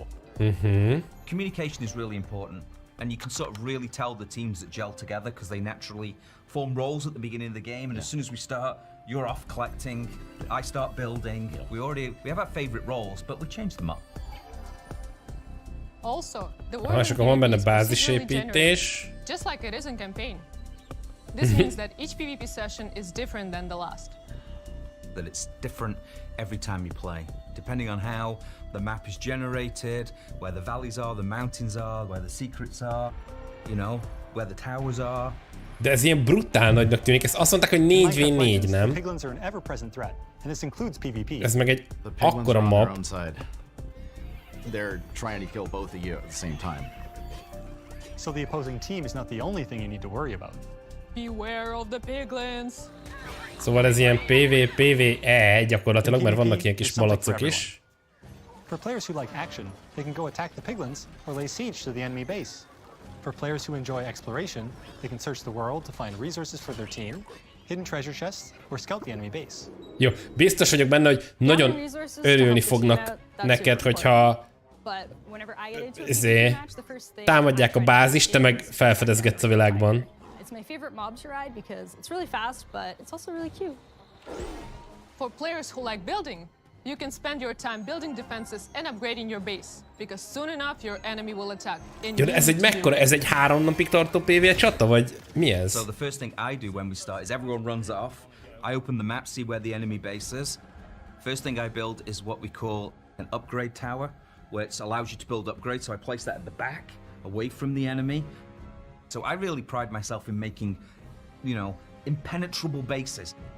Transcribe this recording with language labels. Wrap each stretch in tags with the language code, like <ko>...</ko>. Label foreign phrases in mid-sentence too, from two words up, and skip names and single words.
<en>Communication is really important, and you can sort of really tell the teams that gel together because they naturally form roles at the beginning of the game, and as soon as we start, you're off collecting, I start building. We have our favorite roles, but we change them up. Also, the Ah, world</en> <hu>és akkor van benne</hu> <en>is procedurally</en> <hu>bázisépítés.</hu> <en>generated, just like it is in campaign. This means that each PvP session is different than the last. That it's different every time you play, depending on how the map is generated, where the valleys are, the mountains are, where the secrets are, you know, where the towers are.</en> <hu>De ez ilyen brutál nagynak tűnik. Ezt azt mondták, hogy 4v4, nem?</hu> <en>Piglins are an ever-present threat, and this includes PvP.</en> <hu>Ez meg egy</hu> <en>The piglins</en> <hu>akkora</hu> <en>are on their</en> <hu>map.</hu> <en>own side. They're trying to kill both of you at the same time. So the opposing team is not the only thing you need to worry about. Beware of the piglins.</en> <hu>Szóval ez ilyen PvE gyakorlatilag, mert vannak ilyen kis malacok is.</hu> <en>For players who like action, they can go attack the piglins or lay siege to the enemy base. For players who enjoy exploration, they can search the world to find resources for their team, hidden treasure chests, or scout the enemy base.</en> <hu>Jó, biztos vagyok benne, hogy nagyon örülni fognak neked, hogyha támadják a bázist, te meg felfedezgetsz a világban.</hu> <en>It's my favorite mob to ride because it's really fast, but it's also really cute. For players who like building, you can spend your time building defenses and upgrading your base, because soon enough your enemy will attack.</en> <hu>Jó, de ez egy mekkora? Ez egy 3 napig tartó PvE csata, vagy mi ez?</hu> <en>So the first thing I do when we start is everyone runs off. I open the map, see where the enemy base is. First thing I build is what we call an upgrade tower, where it allows you to build upgrades. So I place that at the back, away from the enemy. So I really pride myself in making, you know, impenetrable bases.</en>